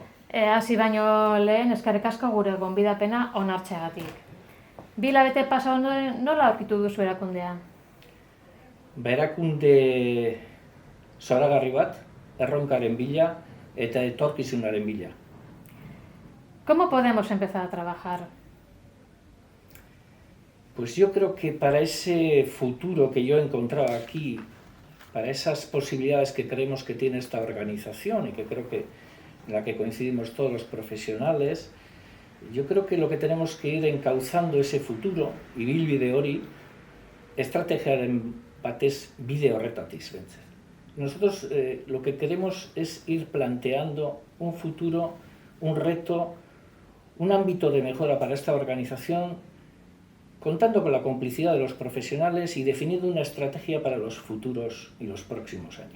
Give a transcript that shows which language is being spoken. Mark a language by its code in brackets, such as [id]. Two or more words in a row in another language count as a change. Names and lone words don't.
[eu] Hasi baino lehen eskerrik asko gure gonbidapena onartzeagatik. 2 hilabete pasa ondoren nola aurkitu duzu erakundea? Erakunde zoragarri bat, erronkaren bila eta etorkizunaren bila. [es] ¿Cómo podemos empezar a trabajar? Pues yo creo que para ese futuro que yo he encontrado aquí, para esas posibilidades que creemos que tiene esta organización y que creo que en la que coincidimos todos los profesionales, yo creo que lo que tenemos que ir encauzando ese futuro, [eu] ibilbide hori, estrategiaren batez bide horretatik behintzat. [es] Nosotros lo que queremos es ir planteando un futuro, un reto, un ámbito de mejora para esta organización, contando con la complicidad de los profesionales y definiendo una estrategia para los futuros y los próximos años.